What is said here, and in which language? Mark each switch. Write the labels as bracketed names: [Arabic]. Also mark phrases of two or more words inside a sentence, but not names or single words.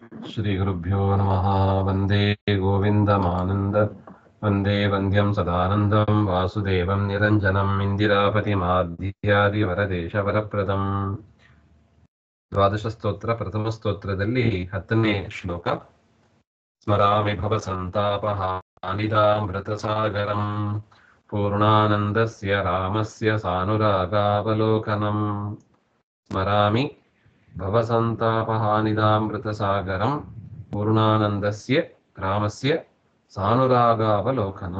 [Sanskrit] श्रीगुरुभ्यो नमः। वन्दे गोविन्दमानन्द वन्दे वन्द्यं सदानन्दं वासुदेवं निरञ्जनम् ಇಂದಿರಾಪತಿಮಾಧ್ಯಾದಿವರದೇಶವರಪ್ರದಂ. [Kannada] ದ್ವಾದಶ ಸ್ತೋತ್ರ ಪ್ರಥಮ ಸ್ತೋತ್ರದಲ್ಲಿ 10ನೇ ಶ್ಲೋಕ. [Sanskrit] ಸ್ಮರಾಮಿ ಭವಸಂತಾಪಹಾನಿದಾಮೃತಸಾಗರಂ ಪೂರ್ಣಾನಂದಸ್ಯ ರಾಮಸ್ಯ ಸಾನುರಾಗಾವಲೋಕನಂ. ಸ್ಮರಾಮಿ ಭವಸಂತಾಪಹಾನಿದಾಮೃತಸಾಗರಂ ಪೂರ್ಣಾನಂದಸ್ಯ ರಾಮಸ್ಯ ಸಾನುರಾಗಾವಲೋಕನಂ.